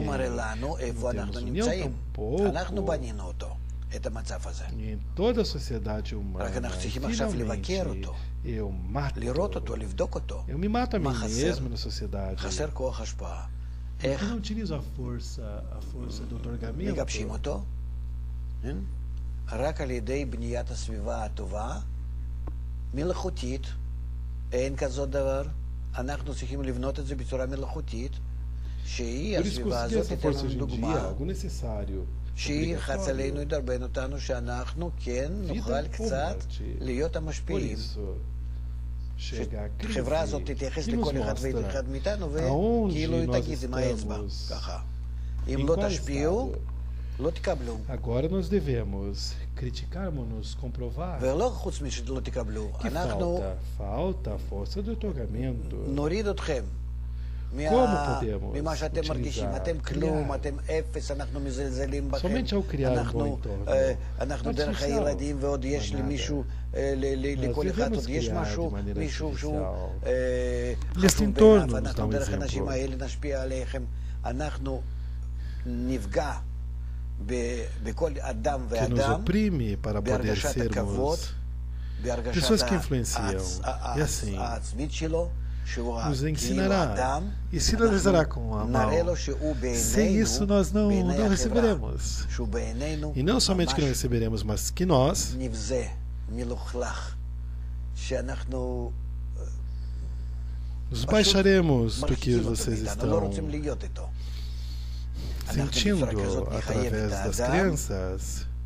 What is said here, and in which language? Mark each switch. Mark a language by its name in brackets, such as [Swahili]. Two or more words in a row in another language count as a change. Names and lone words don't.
[Portuguese] Não temos união tampouco. Em toda a sociedade humana, finalmente, eu me mato a mim mesmo na sociedade. Eu não utilizo a força do otorgamento. [Hebrew] רק על ידי בניית הסביבה הטובה, מלאכותית, אין כזאת דבר. אנחנו צריכים לבנות את זה בצורה מלאכותית, שהיא הסביבה הזאת תיתן לנו דוגמה, שהיא חץ עלינו ידרבן אותנו, שאנחנו כן נוכל קצת להיות המשפיעים. שהחברה הזאת תתייחס לכל אחד ואחד מאיתנו, וכאילו היא תגיד עם האצבע, ככה. אם לא תשפיעו, לא תקבלו. [Portuguese] Agora nós devemos criticarmos-nos, comprovar que falta a força do otorgamento. [Hebrew] נוריד אתכם. ממה שאתם מרגישים, אתם כלום, אתם אפס, אנחנו מזלזלים בכם, אנחנו דרך הילדים ועוד יש למישהו, לכל אחד עוד יש מישהו שהוא חשוב בעיניו, אנחנו דרך האנשים האלה נשפיע עליכם, אנחנו נפגע בכל אדם ואדם, בהרגשת הכבוד, בהרגשת העצמית שלו, [Portuguese] nos ensinará e sinalizará com a mão. Sem isso nós não receberemos. E não somente que não receberemos, mas que nós nos baixaremos do que vocês estão sentindo através das crianças.